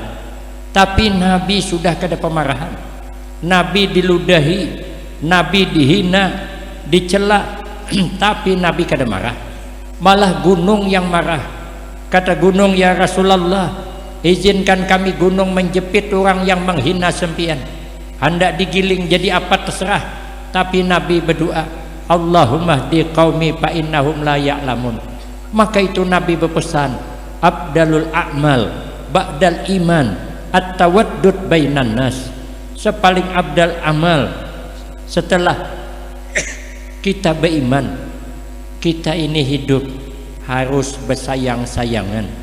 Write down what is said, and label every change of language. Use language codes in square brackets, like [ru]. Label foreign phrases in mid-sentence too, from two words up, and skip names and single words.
[bjn] Tapi Nabi sudah kada pemarahan. Nabi diludahi, Nabi dihina, dicela, tapi Nabi kada marah. Malah gunung yang marah. Kata gunung, [ar] يا رسول الله, [bjn] izinkan kami gunung menjepit orang yang menghina sempian. [id] Hendak digiling jadi apa terserah. Tapi Nabi berdoa, [ar] اللهم اهد قومي فإنهم لا يعلمون. [id] Maka itu Nabi berpesan, [ar] أفضل الأعمال بعد الإيمان التودد بين الناس. [bjn] Sepaling [ar] أفضل عمل [bjn] setelah kita beriman, kita ini hidup harus bersayang-sayangan.